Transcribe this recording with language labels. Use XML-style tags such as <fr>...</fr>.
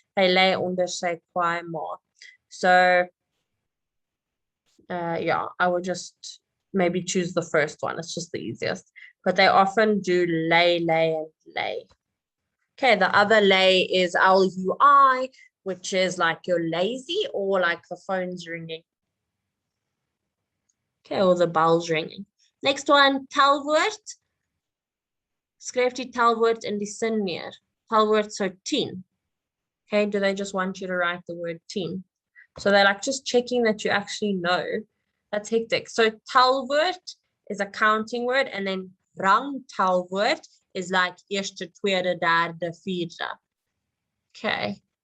<af>Hy lei onder sy kwaai ma.</af> <en>So yeah, I would just maybe choose the first one. It's just the easiest. But they often do lei, and lei. Okay, the other lei is L-U-I, which is like you're lazy or like the phone's ringing. Okay, or the bell's ringing. Next one, telwoord.</en> <af>Skryf die telwoord in die sin neer. Telwoord so 10.</af> <en>Okay, do they just want you to write the word 10? So they're like just checking that you actually know. That's hectic. So telwoord is a counting word, and then rangtelwoord is like</en> <af>eerste, tweede, derde, vierde.</af> <en>Okay.</en>